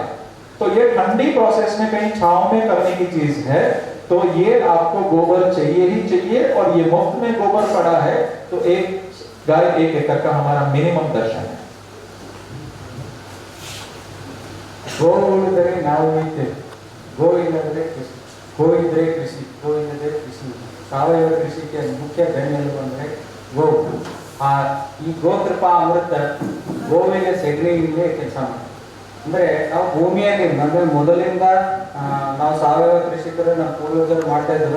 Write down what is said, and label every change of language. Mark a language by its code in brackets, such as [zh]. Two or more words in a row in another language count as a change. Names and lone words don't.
[hi] तो ये ठंडी प्रोसेस में कहीं छांव में करने की चीज है। तो ये आपको गोबर चाहिए ही चाहिए और ये मुफ्त में गोबर पड़ा है। तो एक गाय एक एकड़ का हमारा मिनिमम दर्शन है। [kn] गो उಳಿದರೆ ನಾವು ಉಳಿತೇವೆ, गो ಇಲ್ಲದ್ರೆ ಕೃಷಿ, गो ಇದ್ರೆ ಕೃಷಿ, गो ಇಲ್ಲದೆ ಕೃಷಿ। ಸಾವಯವ ಕೃಷಿಗೆ ಮುಖ್ಯ ಬೆನ್ನೆಲುಬು ಅಂದ್ರೆ ಗೋ. ಈ ಗೋಕೃಪಾ ಅಮೃತ ಗೋವಿನ ಸೆಗಣಿಯಲ್ಲೇ ಕೆಲಸ ಮಾಡ್ತಾರೆ. ಅಂದ್ರೆ ನಾವು ಭೂಮಿಯಲ್ಲಿ ಅಂದ್ರೆ ಮೊದಲಿಂದ ನಾವು ಸಾವಯವ ಕೃಷಿಕರು ನಮ್ಮ ಪೂರ್ವಜರು ಮಾಡ್ತಾ ಇದ್ರು.